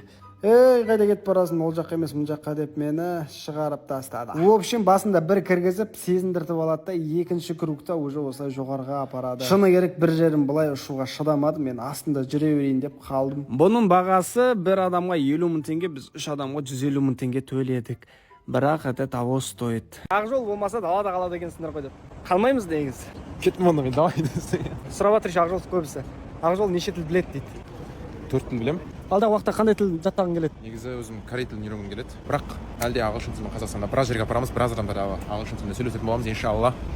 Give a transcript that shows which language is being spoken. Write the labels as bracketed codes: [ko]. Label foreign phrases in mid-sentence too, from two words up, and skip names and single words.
[kk] Қайда кетіп барасың, ол жаққа емес, мұн жаққа деп мені шығарып тастады. [ru] В общем, [kk] басында бір кіргізіп, сезіндіртіп алады да, екінші кругта уже осылай жоғарыға апарады. Шыны керек, бір жерім былай ұшуға шыдамадым, мен астында жүре берейін деп қалдым. Бұның бағасы бір адамға 50 мың теңге, біз 3 адамға 150 мың теңге төледік. [ru] Бірақ это того стоит. [kk] Ақжол болмаса далада қалады екенсіңдер ғой деп. Қалмаймыз дегіз. Кеттім онда мен, давай десең. Сұрап жатыр Ақжол көбісі. Ақжол неше тіл біледі дейді. 4 тіл білем. Алдағы уақытта қандай тіл жаттағың келеді? Негізі өзім корей тілін үйренгім келеді. Бірақ әлде ағылшын тілін Қазақстанда біраз жерге апарамыз, біраз адамдар ағылшын тілінде сөйлесетін боламыз, иншалла.